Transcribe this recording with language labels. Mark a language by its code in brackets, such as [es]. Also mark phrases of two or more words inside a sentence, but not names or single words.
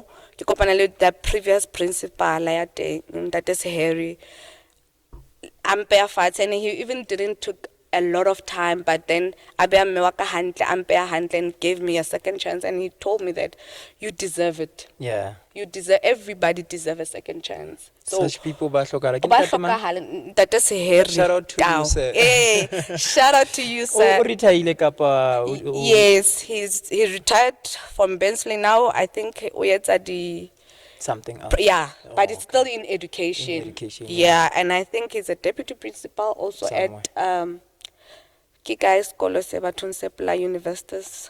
[en] The previous principal, that is Harry. I'm barefoot, and he even didn't took a lot of time, but then I'm and gave me a second chance, and he told me that you deserve it. Yeah. Everybody deserve a second chance. So Such people [st] ba hlokahala. Ke ba ntate mang? hlokahala, [en] that is Harry. Shout out to you, Tau. sir. Shout out to you, sir. [st] O retired kapa [en] Yes, he retired from Bensley now. I think we at the something else. yeah, Oh, but it's still in education. In education, Yeah, and I think he's a deputy principal also Somewhere. at Kika Skolo Sebaton Sepla Universities.